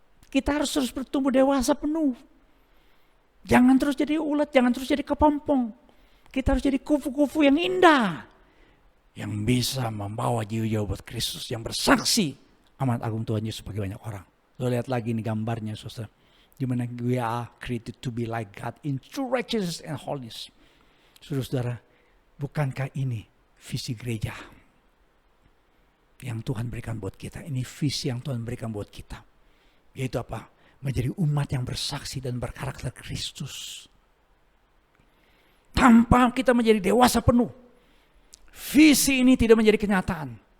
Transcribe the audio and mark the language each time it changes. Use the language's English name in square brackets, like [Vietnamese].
[Indonesian] Kita harus terus bertumbuh dewasa penuh. Jangan terus jadi ulet, jangan terus jadi kepompong. Kita harus jadi kufu-kufu yang indah. Yang bisa membawa jiwa-jiwa buat Kristus. Yang bersaksi amanat agung Tuhan Yesus bagi banyak orang. Lo lihat lagi ini gambarnya, saudara. di mana [English] we are created to be like God in true righteousness and holiness. [Indonesian] Saudara-saudara, bukankah ini visi gereja yang Tuhan berikan buat kita? Ini visi yang Tuhan berikan buat kita. Yaitu apa? Menjadi umat yang bersaksi dan berkarakter Kristus. Tanpa kita menjadi dewasa penuh, visi ini tidak menjadi kenyataan.